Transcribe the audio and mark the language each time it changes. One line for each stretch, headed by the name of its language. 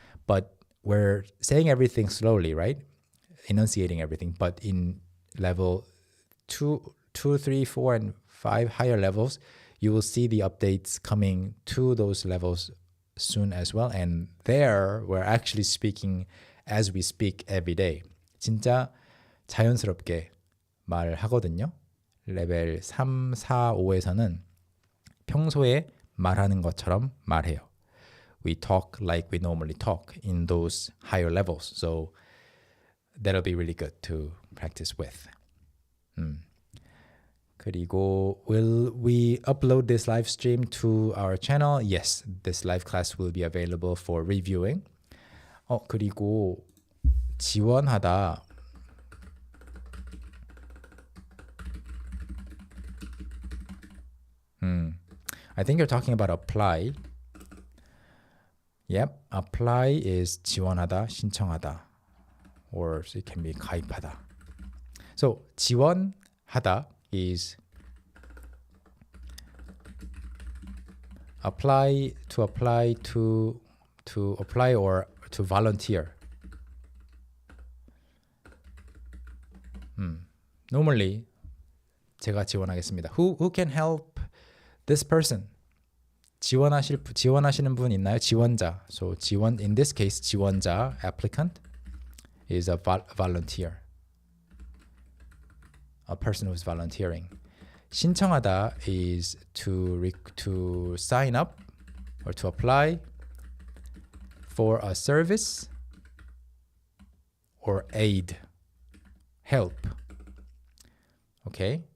English: But we're saying everything slowly, right? Enunciating everything. But in level 2, 3, 4, and 5 higher levels, you will see the updates coming to those levels soon as well. And there, we're actually speaking as we speak every day.
Korean: 진짜 자연스럽게 말하거든요. 레벨 3, 4, 5에서는 평소에 말하는 것처럼 말해요.
English: We talk like we normally talk in those higher levels. So that'll be really good to practice with.
Korean: 그리고
English: will we upload this live stream to our channel? Yes, this live class will be available for reviewing.
Korean: 그리고 지원하다.
English: I think you're talking about apply. Yep, apply is
Korean: 지원하다, 신청하다.
English: Or it can be
Korean: 가입하다.
English: So
Korean: 지원하다
English: is apply to apply or to volunteer. Normally
Korean: 제가 지원하겠습니다.
English: Who can help this person?
Korean: 지원하시는 분 있나요? 지원자.
English: So
Korean: 지원
English: in this case
Korean: 지원자
English: applicant is a volunteer. A person who's volunteering.
Korean: 신청하다
English: is to sign up or to apply for a service or aid, help. Okay?